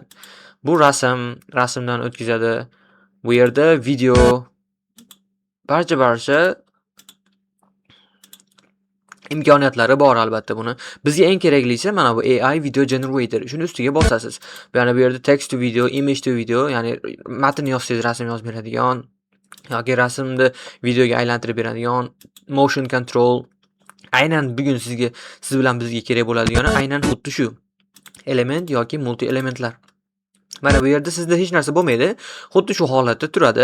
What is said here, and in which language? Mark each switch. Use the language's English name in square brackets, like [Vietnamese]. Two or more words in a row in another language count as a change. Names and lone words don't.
[Uzbek] Bu rasmdan o'tkazadi. Bu yerda video, barcha imkoniyatlari bor albatta buni. Bizga eng keraklisi mana bu [English] AI video generator. [Uzbek] Shuni ustiga bosasiz. Ya'ni bu yerda [English] text to video, image to video, [Uzbek] ya'ni matn yozsangiz rasm yozib beradigan yoki rasmni videoga aylantirib beradigan [English] motion control. [Uzbek] Aynan bugun siz bilan bizga kerak bo'ladigani aynan xuddi shu element yoki multi elementlar. Mana bu yerda sizda hech narsa bo'lmaydi, xuddi shu holatda turadi.